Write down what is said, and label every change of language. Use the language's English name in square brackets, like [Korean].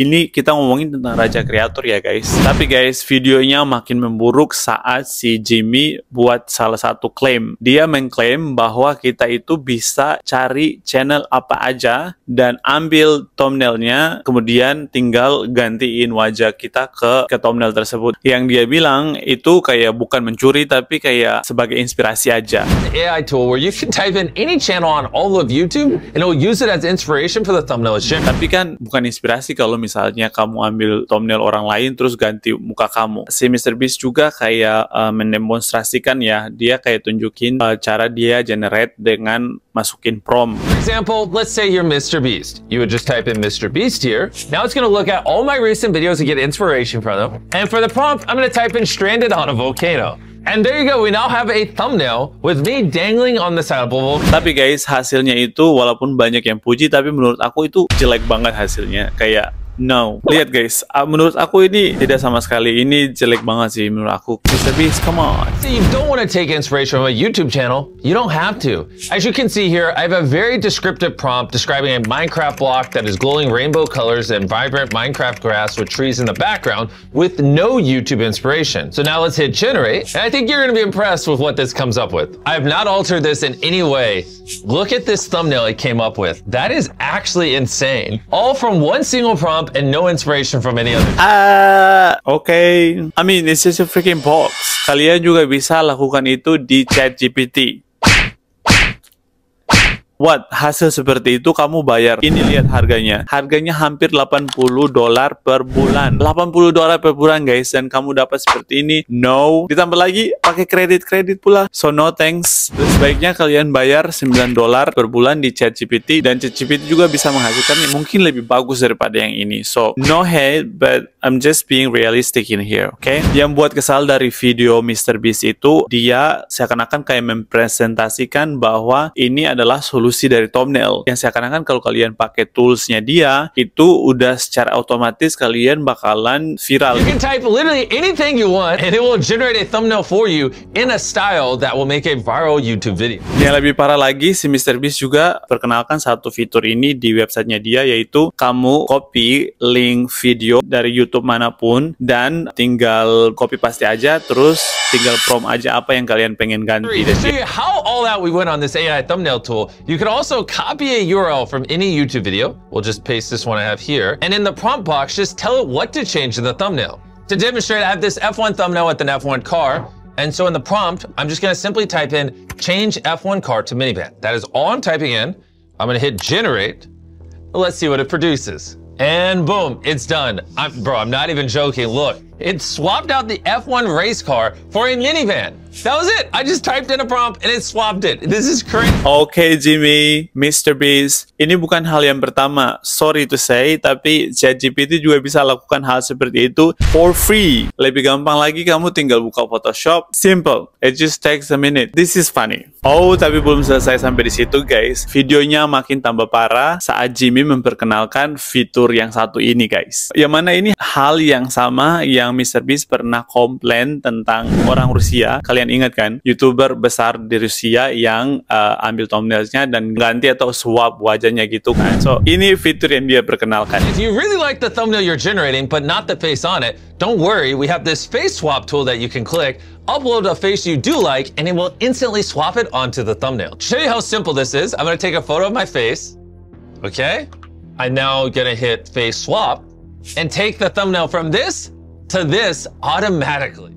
[Indonesian] Ini kita ngomongin tentang raja kreator ya guys. Tapi guys, videonya makin memburuk saat si Jimmy buat salah satu klaim. Dia mengklaim bahwa kita itu bisa cari channel apa aja dan ambil thumbnailnya, kemudian tinggal gantiin wajah kita ke thumbnail tersebut. Yang dia bilang itu kayak bukan mencuri tapi kayak sebagai inspirasi aja. [English] AI tool where you can type in any channel on all of YouTube and it will use it as inspiration for the thumbnail. [Indonesian] Tapi kan bukan inspirasi kalau misalnya kamu ambil thumbnail orang lain terus ganti muka kamu. Si Mr. Beast juga kayak mendemonstrasikan ya, dia kayak tunjukin cara dia generate dengan masukin prompt. [English] For example, let's say you're Mr. Beast. You would just type in Mr. Beast here. Now it's going to look at all my recent videos and get inspiration from them. And for the prompt, I'm going to type in stranded on a volcano. And there you go, we now have a thumbnail with me dangling on the side of a volcano. [Indonesian] Tapi guys, hasilnya itu walaupun banyak yang puji, tapi menurut aku itu jelek banget hasilnya. Kayak no. Lihat guys, menurut aku ini tidak sama sekali. Ini jelek banget sih menurut aku. [English] Mr. Beast, come on. So you don't want to take inspiration from a YouTube channel, you don't have to. As you can see here, I have a very descriptive prompt describing a Minecraft block that is glowing rainbow colors and vibrant Minecraft grass with trees in the background with no YouTube inspiration. So now let's hit generate, and I think you're going to be impressed with what this comes up with. I have not altered this in any way. Look at this thumbnail it came up with. That is actually insane. All from one single prompt and no inspiration from any other. Okay. I mean, it's just a freaking box. [Indonesian] Kalian juga bisa lakukan itu di ChatGPT. [English] what? [Indonesian] Hasil seperti itu kamu bayar. Ini lihat harganya. Harganya hampir $80 per bulan. $80 per bulan guys, dan kamu dapat seperti ini. No. Ditambah lagi pakai kredit pula. [English] So no thanks. [Indonesian] Sebaiknya kalian bayar $9 per bulan di ChatGPT, dan ChatGPT juga bisa menghasilkan yang mungkin lebih bagus daripada yang ini. [English] So no hate, but I'm just being realistic in here, okay? [Indonesian] Yang buat kesal dari video MrBeast itu, dia seakan-akan kayak mempresentasikan bahwa ini adalah solusi dari thumbnail. Yang seakan-akan kalau kalian pakai toolsnya dia, itu udah secara otomatis kalian bakalan viral. [English] You can type literally anything you want and it will generate a thumbnail for you in a style that will make a viral YouTube video. [Indonesian] Yang lebih parah lagi, si MrBeast juga perkenalkan satu fitur ini di websitenya dia, yaitu kamu copy link video dari YouTube manapun dan tinggal copy paste aja, terus tinggal prompt aja apa yang kalian pengen ganti. [English] To show you how all out we went on this AI thumbnail tool, you can also copy a URL from any YouTube video. We'll just paste this one I have here, and in the prompt box, just tell it what to change in the thumbnail. To demonstrate, I have this F1 thumbnail with an F1 car, and so in the prompt, I'm just gonna simply type in change F1 car to minivan. That is all I'm typing in. I'm gonna hit generate. Let's see what it produces. And boom, it's done. Bro, I'm not even joking. Look, it swapped out the F1 race car for a minivan. That was it. I just typed in a prompt and it swapped it. This is crazy. [Indonesian] Oke, Jimmy, MrBeast, ini bukan hal yang pertama. [English] Sorry to say, [Indonesian] tapi ChatGPT juga bisa lakukan hal seperti itu [English] for free. [Indonesian] Lebih gampang lagi, kamu tinggal buka Photoshop. [English] Simple. It just takes a minute. This is funny. Oh, [Indonesian] tapi belum selesai sampai di situ, guys. Videonya makin tambah parah saat Jimmy memperkenalkan fitur yang satu ini, guys. Yang mana ini hal yang sama yang MrBeast pernah komplain tentang orang Rusia. Kalian ingat kan, YouTuber besar di Rusia yang ambil thumbnailsnya dan ganti atau swap wajahnya gitu kan. So ini fitur yang dia perkenalkan. [English] If you really like the thumbnail you're generating but not the face on it, don't worry, we have this face swap tool that you can click, upload a face you do like, and it will instantly swap it onto the thumbnail. To show you how simple this is, I'm gonna take a photo of my face. Okay, I'm now gonna hit face swap and take the thumbnail from this to this automatically.